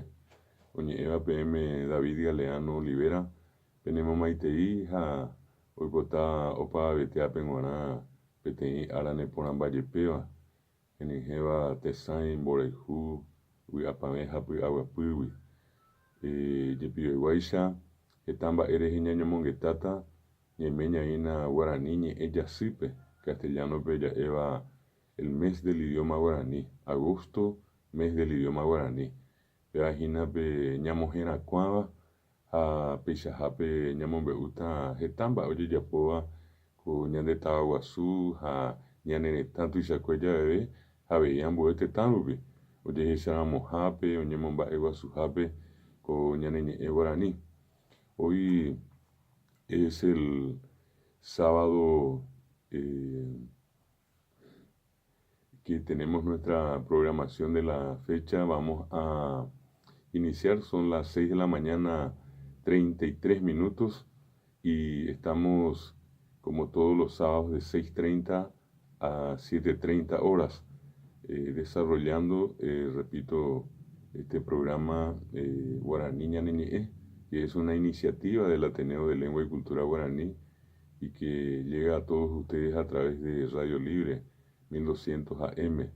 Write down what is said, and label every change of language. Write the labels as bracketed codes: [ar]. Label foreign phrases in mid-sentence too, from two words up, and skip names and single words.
[gn] Oñe'ẽva peẽme David Galeano Olivera, penéma maitei ha oipota opavavete ápe g̃uarã peteĩ ára neporãmbajepéva, henyhẽva tesãi, mborehu, vy'apavẽ ha py'aguapýgui. Jepiveguáicha heta mba'e rehe ñañomongetáta ñemeñaína Guarani ñe'ẽ jasýpe, castellanope ja'éva [es] el mes del idioma guaraní, agosto, mes del idioma guaraní. [gn] Pe'ahínape ñamohẽrakuãva ha peichahápe ñamombe'úta heta mba'e ojejapóva ko ñane Tavaguasu ha ñane retã tuichakue javeve avei ambue tetã rupi. Ojehecharamohápe, oñemomba'eguasuhápe ko ñane ñe'ẽ Guaraní. [es] Hoy es el sábado que tenemos nuestra programación de la fecha. Vamos a iniciar, son las 6 de la mañana, 33 minutos, y estamos como todos los sábados de 6:30 a 7:30 horas desarrollando, repito, este programa Guaraní Ñane Ñe'ẽ, que es una iniciativa del Ateneo de Lengua y Cultura Guaraní y que llega a todos ustedes a través de Radio Libre 1200 AM.